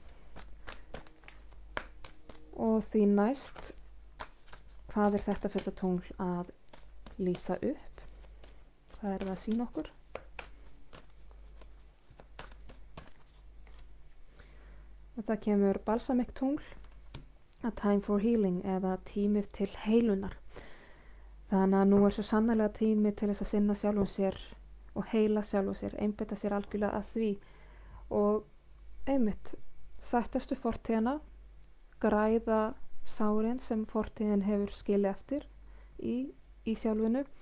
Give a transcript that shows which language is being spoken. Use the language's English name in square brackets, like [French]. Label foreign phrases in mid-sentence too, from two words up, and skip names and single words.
[Icelandic] Og því næst, hvað er þetta fulla tungl að lýsa upp? Hvað er það að sýna okkur? Og það kemur balsamic tungl, [English] a time for healing [Icelandic] eða tími til heilunar. Þannig að nú er svo sannarlega tími til þess að sinna sjálfum sér og heila sjálfum sér, einbeita sér algjörlega að því og einmitt sættastu fortíðina, græða sárin sem fortíðin hefur skilið eftir í sjálfinu.